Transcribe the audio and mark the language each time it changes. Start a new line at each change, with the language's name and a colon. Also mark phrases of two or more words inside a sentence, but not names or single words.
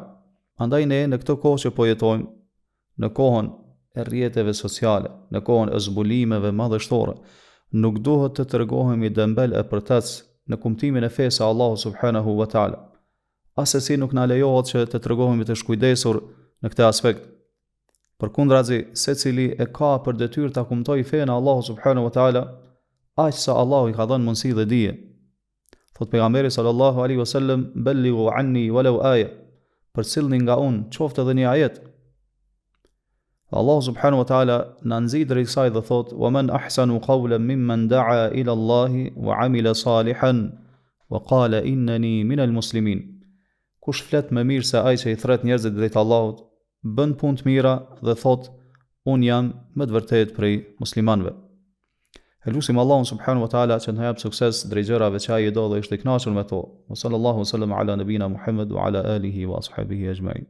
Albanian: Andaj ne në këtë kohë që po jetojmë, në kohën e rrjeteve sociale, në kohën e zbulimeve madhështore, nuk duhet të tregohemi dembel e përtec në kumtimin e fesë së Allahu
Arabic: سبحانه وتعالى.
Albanian: Asesi nuk na lejohet që të tregohemi të shkujdesur në këtë aspekt. Përkundrazi, secili e ka për detyrë ta kumtojë fenë Allahu
Arabic: سبحانه وتعالى,
Albanian: aq sa Allahu i ka dhënë mundësi dhe dije. Thot pejgamberi
Arabic: صلى الله عليه وسلم: "بلغوا عني ولو آية",
Albanian: përcillni nga unë qoftë edhe një ajet. Allahu
Arabic: سبحانه وتعالى
Albanian: na nxit drejt kësaj dhe thot:
Arabic: "وَمَنْ أَحْسَنُ قَوْلًا مِمَّنْ دَعَا إِلَى اللَّهِ وَعَمِلَ صَالِحًا وَقَالَ إِنَّنِي مِنَ الْمُسْلِمِينَ."
Albanian: Kush flet më mirë se ai që i thret njerëzit drejt Allahut, bën punë të mira dhe thot: "Un jam më të vërtetë prej muslimanëve." Elusim Allahun
Arabic: سبحانه وتعالى
Albanian: që të na jap sukses drejt gjërave që ai i do dhe është i kënaqur me to.
Arabic: صلى الله عليه وسلم على نبينا محمد وعلى آله وأصحابه أجمعين.